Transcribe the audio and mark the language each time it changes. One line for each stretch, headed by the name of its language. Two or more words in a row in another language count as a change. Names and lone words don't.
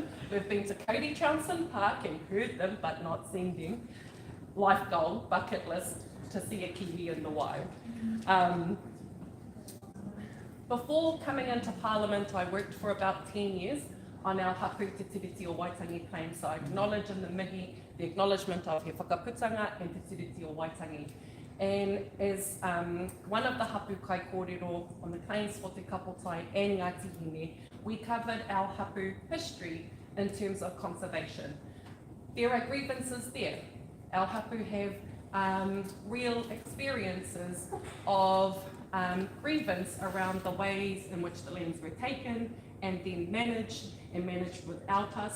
English: We've been to Cody Trouncin Park and heard them, but not seen them. Life goal, bucket list, to see a kiwi in the wild. Before coming into Parliament, I worked for about 10 years on our hapu Te Tiriti o Waitangi claim, so I acknowledge in the mihi the acknowledgement of
Māori: he whakaputanga
English: and Te Tiriti o Waitangi. And as one of the
Māori: hapu kai kōrero
English: on the claims for Te Kapotai and Ngā Tihine, we covered our hapu history in terms of conservation. There are grievances there. Our hapu have real experiences of grievance around the ways in which the lands were taken and then managed without us.